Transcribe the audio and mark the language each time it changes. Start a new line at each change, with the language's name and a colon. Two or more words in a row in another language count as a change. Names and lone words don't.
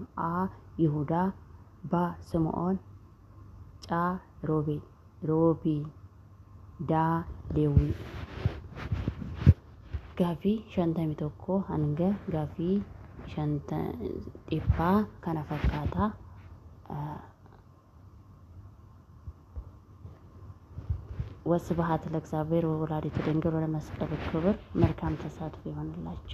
Oromo: A Yihudaa, B Simi'oon, C Roobeel, D Lewwii. Gaafii 51 hanga gaafii 100ffaa kana fakkaata.
Geez: ወስብሐት ለእግዚአብሔር ወወላዲቱ ድንግል ወለመስቀሉ ክቡር።
Amharic: መልካም ተሳትፎ ይሆንላችሁ።